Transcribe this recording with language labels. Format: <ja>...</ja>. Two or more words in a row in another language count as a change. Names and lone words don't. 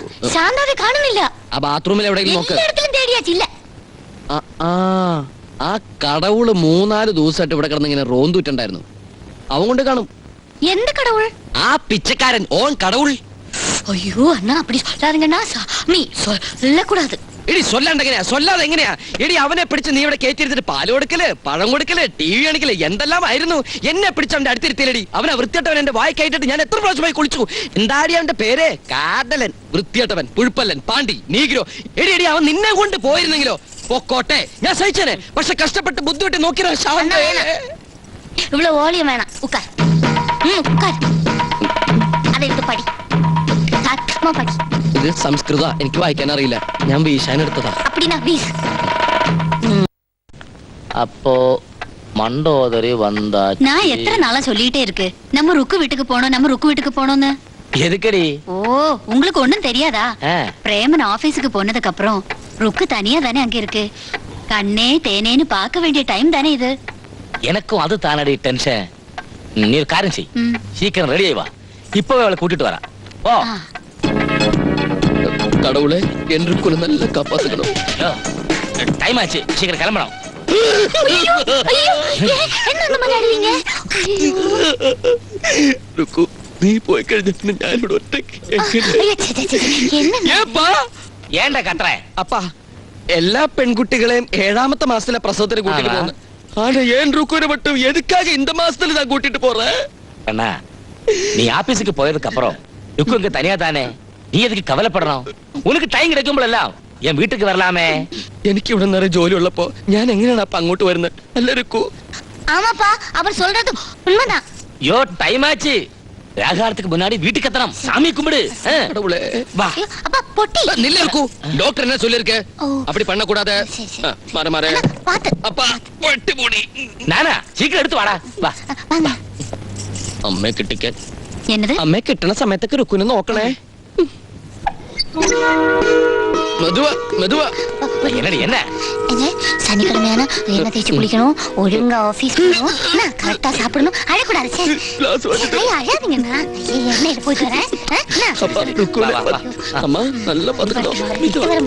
<ml>കാണുന്നില്ല. ആ ബാത്റൂമിൽ എവിടെയെങ്കിലും നോക്ക്. എല്ലായിടത്തിലും തേടിയാച്ചില്ല. ആ കടവുള് 3-4 ദിവസമായിട്ട് ഇവിടെ കിടന്ന് ഇങ്ങനെ റോന്തുറ്റുണ്ടായിരുന്നു. അവൻ കൊണ്ട് കാണും. എന്ത് കടവുൾ? ആ പിച്ചക്കാരൻ ഓൻ കടവുൾ.</ml> <ta>ஐயோ அண்ணா அப்படி சொல்லாதீங்கண்ணா சாமி சொல்லக்கூடாது.</ta> <ml>എടി സൊല്ലാണ്ടെങ്ങനെയാ, സൊല്ലാതെ എങ്ങനെയാ? എടി അവനെ പിടിച്ച് നീ ഇവിടെ കയറ്റിയിരുത്തിട്ട് പാല് കൊടുക്കല്, പഴം കൊടുക്കല്, TV കാണിക്കല്, എന്തെല്ലാം ആയിരുന്നു. എന്നെ പിടിച്ച് അവന്റെ അടുത്തിരുത്തിയില്ലടി. അവനെ വൃത്തിയട്ടവൻ എന്റെ വായി കയറ്റിട്ട് ഞാൻ എത്ര പ്രാവശ്യമായി കുളിച്ചു. എന്താടി അവന്റെ പേര്? കാതലൻ, വൃത്തിയട്ടവൻ, പുഴുപ്പല്ലൻ, പാണ്ടി, നീഗ്രോ. എടി എടി അവൻ നിന്നെ കൊണ്ട് പോയിരുന്നെങ്കിലോ പൊക്കോട്ടെ, ഞാൻ സഹിച്ചേനെ. പക്ഷെ കഷ്ടപ്പെട്ട് ബുദ്ധിമുട്ടി നോക്കിയോ.</ml> <ta>இவ்வளவு ஓலியம் வேணாம், உட்கார். உட்கார். அதை எடுத்து படி. சத்தமா படி.</ta> <ml>ഇത് സംസ്കൃത, എനിക്ക് വായിക്കാൻ അറിയില്ല. ഞാൻ വീശാൻ എടുത്തതാ.</ml> <ta>அப்படினா வீஸ். அப்போ மண்டோதரி வந்தா நான் எத்தனை நாளா சொல்லிட்டே இருக்கு, நம்ம ருக்கு வீட்டுக்கு போனோம், நம்ம ருக்கு வீட்டுக்கு போனோம்னு. எதுக்கடி? ஓ, உங்களுக்கு ஒண்ணும் தெரியாதா? பிரேமன் ஆபீஸுக்கு போனதுக்கு அப்புறம் ருக்கு தனியா தானே அங்க இருக்கு. கண்ணே தேனேன்னு பார்க்க வேண்டிய டைம் தானே இது. எனக்கும் அது தானடி டென்ஷன். நீ ஒரு காரியம் செய், சீக்கிரம் ரெடி ஆயி வா. இப்பவே அவளை கூட்டிட்டு வரேன். ஓ கடவுளே, என்று நல்ல காப்பாத்துக்கணும். டைம் ஆச்சு, சீக்கிரம் கிளம்பணும். என்ன அந்த மாதிரி ஆடுவீங்க? ருக்கு,</ta> <ml>നീ പോയി കഴിഞ്ഞിട്ട് ഞാനിവിടെ ഒറ്റയ്ക്ക്.</ml> <ta>என்னப்பா ஏன்டா கத்துற?</ta> <ml>അപ്പാ, എല്ലാ പെൺകുട്ടികളെയും 7ാമത്തെ മാസത്തിലെ പ്രസവത്തിന് കൂട്ടിട്ട് പോകുന്നു.</ml> <ta>ஆனா ஏன் ருக்குரை மட்டும் எதுக்காக இந்த மாசத்துல தான் கூட்டிட்டு போறேன்? அண்ணா, நீ ஆபீஸுக்கு போயதுக்கு அப்புறம் ருக்கு இங்க தனியா தானே, நீ எதுக்கு கவலைப்படணும்? உனக்கு டைம் கிடைக்கும்போதெல்லாம் என் வீட்டுக்கு வரலாமே.</ta> <ml>എനിക്ക് ഇവിടെ നിറയെ ജോലി ഉള്ളപ്പോ ഞാൻ എങ്ങനെയാണ് അപ്പൊ അങ്ങോട്ട് വരുന്നത്? അല്ല ருக்கு.</ml> <ta>ஆமாப்பா, அவர் சொல்றது உண்மைதான். யோ, டைம் ஆச்சு. ராகாரத்துக்கு முன்னாடி வீட்டுக்கு எத்தணும். சாமி கும்பிடு. கடவுளே, வா. அப்பா பொட்டி நில்ல ருக்கு. டாக்டர் என்ன சொல்லிருக்க? அப்படி பண்ண கூடாது. மாற மாற. பாத்து அப்பா, பொட்டி போடி. நானா, சீக்கிரம் எடுத்து வாடா. வா. வாங்க.</ta> <ml>അമ്മയെ കിട്ടിക്ക.</ml> <ta>என்னது?</ta> <ml>അമ്മയെ കിട്ടണ സമയത്തൊക്കെ രുക്കുനെ നോക്കണേ.</ml> <ta>மெதுவா மெதுவா. என்னடி என்ன? சனிக்கிழமையான எண்ணெய் தேய்ச்சி குளிக்கணும், ஒழுங்கா ஆபீஸ் போகணும், கரெக்டா சாப்பிடணும், அழக்கூடாது. அழாதீங்கண்ணா, எண்ணெய் போயிட்டு வரேன். அம்மா நல்லா பாத்துக்கணும்.</ta>